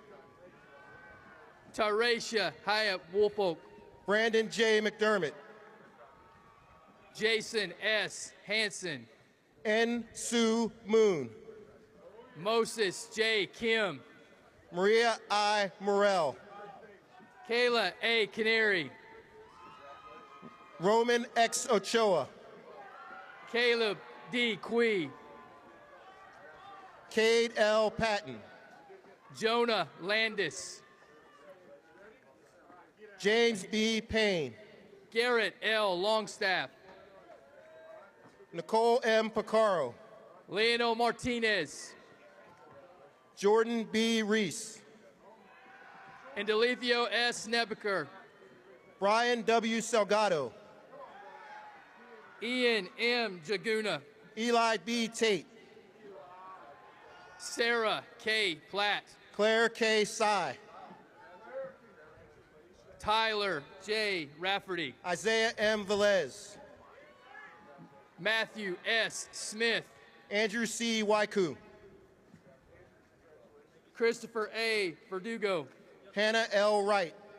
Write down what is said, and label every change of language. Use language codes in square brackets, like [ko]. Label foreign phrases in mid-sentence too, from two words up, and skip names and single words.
[en] Tyracia Hyatt Woolfolk. Brandon J. McDermott. Jason S. Hansen. N. Sue Moon. Moses J. Kim. Maria I. Morell. Kayla A. Canary. Roman X. Ochoa. Caleb D. Quee. Cade L. Patton. Jonah Landis. James B. Payne. Garrett L. Longstaff. Nicole M. Picaro. Leonel Martinez. Jordan B. Reese. And Delethio S. Nebeker. Brian W. Salgado. Ian M. Jaguna. Eli B. Tate. Sarah K. Platt. Claire K. Sy. Tyler J. Rafferty. Isaiah M. Velez. Matthew S. Smith. Andrew C. Waiku. Christopher A. Verdugo. Hannah L. Wright.